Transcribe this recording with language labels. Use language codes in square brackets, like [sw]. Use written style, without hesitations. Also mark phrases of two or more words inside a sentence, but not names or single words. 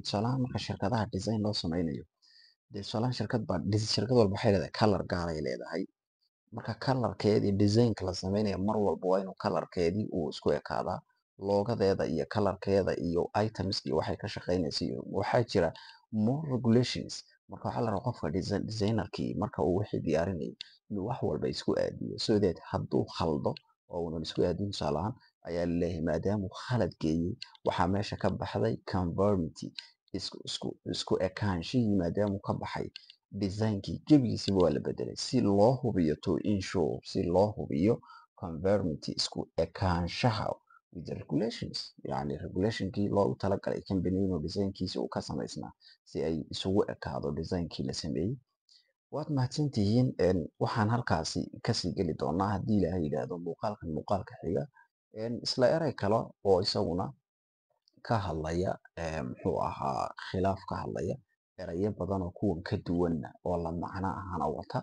[so] Tusaalahaan marka shirkadaha design loo sameynayo, dee tusaalahaan shirkad walba waxay leedahay color gaar ay leedahay. Marka colorkeedii designka la sameynayo mar walba waa inuu colorkeedii uu isku ekaadaa, loogadeeda iyo colorkeeda iyo items iyo waxay ka shaqeynaysa iyo waxaa jira [en] more regulations. [so] Marka waxaa la rabaa qofka designerkii marka uu wixii diyaarinayo inuu wax walba isku aadiyo, [en] so that [so] hadduu khaldo oo uunan isku aadin, tusaalahaan ayaa laleeyahay maadaamuu khalad geeyey waxaa meesha ka baxday conformity, isku ekaanshihii maadaamuu ka baxay, designkii gebigiisiba waa la bedelay si loo hubiyo [en] to ensure, [so] si loo hubiyo conformity, isku ekaanshaha [en] with the regulations, [so] yacni regulationkii loogu talagalay company inuu designkiisa uu ka samaysnaa si ay isugu ekaado designkii la sameeyey. Waad mahadsantihiin. Waxaan halkaasi kasii geli doonaa haddii Ilaahay yidhaahdo muuqaalkan muuqaalka xiga, isla erey kale oo isaguna ka hadlaya muxuu ahaa khilaaf ka hadlaya, erayo badan oo kuwan ka duwanna oo la macno ahana wata.